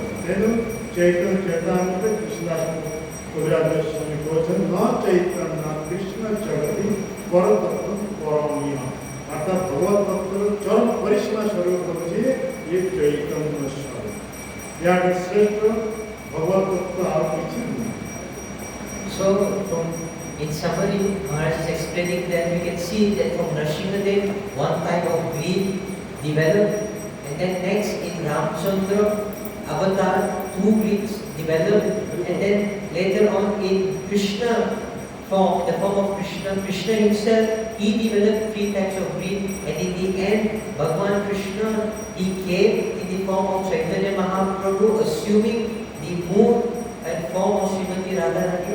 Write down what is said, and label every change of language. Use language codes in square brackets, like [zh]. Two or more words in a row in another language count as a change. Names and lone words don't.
[or] ତେଣୁ ଚୈତନ୍ୟ ଚେତାମୃତ କୃଷ୍ଣଦାସ କବିରାଜ ସ୍ୱାମୀ କହୁଛନ୍ତି [sa] ନ ଚୈତନ୍ୟ କୃଷ୍ଣ ଜଗତି ପରତତ୍ତ୍ୱ ପରମୀୟ, [or] ଅର୍ଥାତ୍ ଭଗବତ ତତ୍ତ୍ୱର ଚରମ ପରିସୀମା ସ୍ୱରୂପ ହେଉଛି ଏ ଚୈତନ୍ୟ ସ୍ୱରୂପ। ଏହାଠୁ ଶ୍ରେଷ୍ଠ ଭଗବତ ତତ୍ତ୍ୱ ଆଉ କିଛି ନୁହେଁ। [en] So, in summary, Maharaj is explaining that we can see that from Nrsimhadev, one type of greed developed, and then next in Ramchandra avatar, two greeds developed, and then later on in Krishna form, the form of Krishna, Krishna himself, he developed three types of greed, and in the end, Bhagavan Krishna, he came in the form of Chaitanya Mahaprabhu, assuming the mood and form of Srimati Radharani.